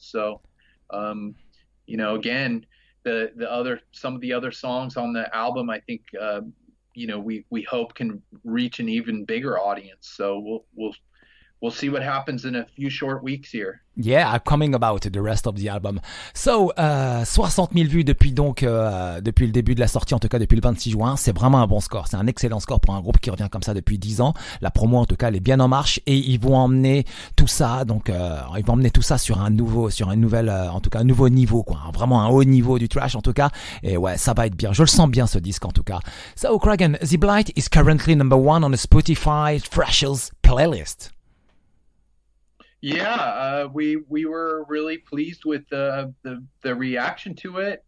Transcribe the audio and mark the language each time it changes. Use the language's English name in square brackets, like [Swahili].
[English] So again, some of the other songs on the album, I think we hope can reach an even bigger audience. So we'll see what happens in a few short weeks here. Yeah, coming about the rest of the album. [French] So, 60 000 vues depuis depuis le début de la sortie, en tout cas depuis le 26 juin. C'est vraiment un bon score. C'est un excellent score pour un groupe qui revient comme ça depuis 10 ans. La promo, en tout cas, elle est bien en marche et ils vont emmener tout ça. Donc, ils vont emmener tout ça sur un nouveau niveau, quoi. Vraiment un haut niveau du trash, en tout cas. Et ouais, ça va être bien. Je le sens bien, ce disque, en tout cas. [English] So, Kragen, The Blight is currently #1 on the Spotify Thrashers playlist. Yeah, we were really pleased with the reaction to it.